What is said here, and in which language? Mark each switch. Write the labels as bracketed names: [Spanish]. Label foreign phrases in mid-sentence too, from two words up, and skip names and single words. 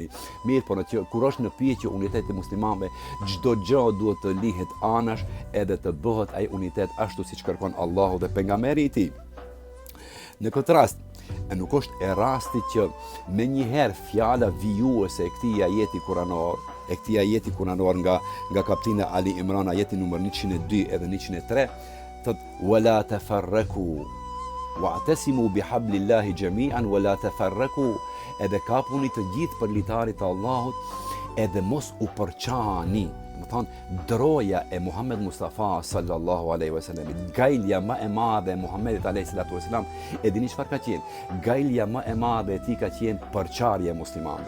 [Albanian] Mirë, por kur është në pyetje uniteti muslimanëve, çdo gjë duhet të lihet anash edhe të bëhet ai unitet ashtu siç kërkon Allahu dhe pejgamberi i tij. Në këtë rast, nuk është e rasti që menjëherë fjala vijuese e këtij ajeti kuranor, nga kapitulli Ali Imran, ajeti numër 102 edhe 103, thot [Arabic] ولا تفرقوا واعتصموا بحبل الله جميعا ولا تفرقوا, [Albanian] edhe kapuni të gjithë për litarit të Allahut edhe mos u përçani. Më thonë, droja e Muhammed Mustafa [Arabic] صلى الله عليه وسلم, [Albanian] gajlja më e madhe e Muhammedit [Arabic] عليه الصلاة والسلام, [Albanian] e dini çfarë ka qenë? Gajlja më e madhe e tij ka qenë përçarja e muslimanëve.